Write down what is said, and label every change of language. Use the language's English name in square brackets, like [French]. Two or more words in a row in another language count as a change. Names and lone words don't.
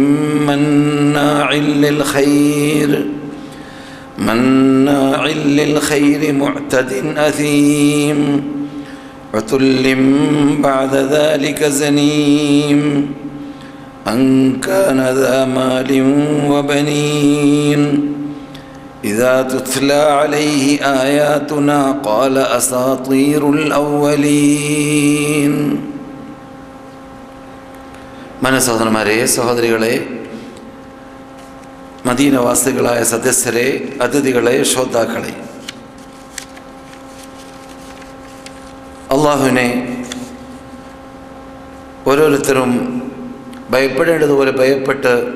[Arabic] مناع للخير معتد أثيم عتل بعد ذلك زنيم أن كان ذا مال وبنين إذا تتلى عليه آياتنا قال أساطير الأولين. [Malayalam] മനസ്സഹോദരന്മാരെ, സഹോദരികളെ, മദീനവാസികളായ സദസ്യരെ, അതിഥികളെ, ശ്രോതാക്കളെ, അള്ളാഹുവിനെ ഓരോരുത്തരും ഭയപ്പെടേണ്ടതുപോലെ ഭയപ്പെട്ട്